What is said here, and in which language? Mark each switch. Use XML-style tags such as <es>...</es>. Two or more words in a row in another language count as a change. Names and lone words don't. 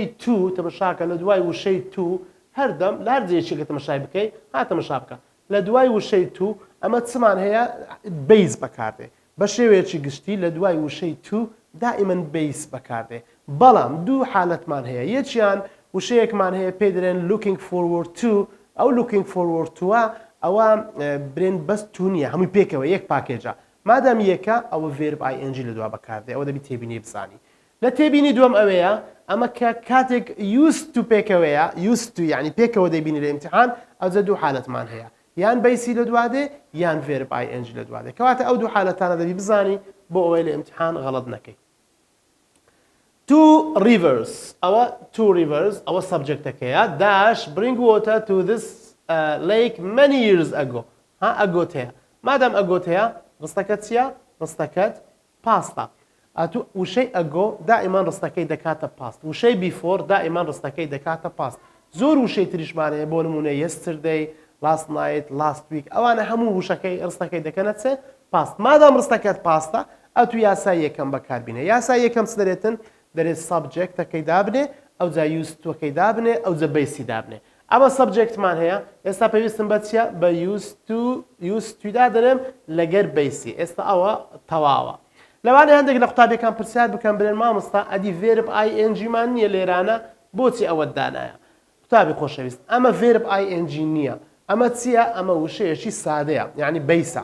<ckb>تو تەمەشاکە لە دوای وشەی تو هەردەم لە هەر جێیەکی کە تەمەشای بکەیت تەمەشا بکە لە دوای وشەی تو ئەمە چمان هەیە بیس بەکاردێ بە شێوەیەکی گشتی لە دوای وشەی تو دائیمەن بیس بەکاردێ بەڵام دوو حالەتمان هەیە یەکیان وشەیەکمان هەیە پێی دەڵێن</ckb> <en>looking forward to</en> <ckb>ئەو</ckb> <en>looking forward</en> <ckb>to ئەوە برێن بەس تو نییە هەمووی پێکەوە یەک پاکێجە مادام یەکە ئەوە</ckb> <en>verb ing</en> <ckb>لە دوا بەکاردێ ئەوە دەبی تێبینی بزانی لە تێبینی دووەم ئەوەیە ئەمە کە کاتێک</ckb> <en>used to</en> <ckb>پێکەوەیە</ckb> <en>used to</en> <ckb>یعنی پێکەوە دەبینی لە ئیمتحان ئەوجە دوو حالەتمان هەیە یان بیسی لە دوادێ یان</ckb> <en>verb ing</en> <ckb>لە دوادێ کەواتە ئەو دوو حالەتانە دەبی بزانی بۆ ئەوەی لە ئیمتحان غەڵەت نەکەی</ckb> <en>two rivers ئەوە subjectەکەیە dash bring water to this lake many years ago</en> <ckb>ئەگۆت هەیە مادام ئەگۆت هەیە ڕستەکەت چییە ڕستەکەت پاستا ئەتو وشەی ئەگۆ دائیمان ڕستەکەی دەکاتە پاست وشەی بیفۆر دائیمان ڕستەکەی دەکاتە پاست زۆر وشەی تریشمانەیە بۆ نمونە</ckb> <en>yesterday last night last week</en> <ckb>ئەوانە هەموو وشەکەی ڕستەکەی دەکەنە چێ پاست مادام ڕستەکەت پاستە ئەتو یاسای یەکەم بەکاربینێ یاسای یەکەم چ دەرێتن دەرێت سابجێکتەکەی دابنێ ئەو جا یوستوەکەی دابنێ ئەو جە بیسی دابنێ ئەمە سابجێکتمان هەیە ئێستا پێویستم بە چیە بە یوستودا دەرێم لەگەر بیسی ئێستا ئەوە تەواوە لەوانەیە هەندێک لە قوتابیەکان پرسیار بکەن برێن مامۆستا ئەدی</ckb> <en>verb ing</en> <ckb>مان نییە لێرانە بۆچی ئەوەت دانایە قوتابی خۆشەویست ئەمە</ckb> <en>verb ing</en> <ckb>نییە ئەمە چییە ئەمە وشەیەکی سادەیە یعنی بیسە</ckb>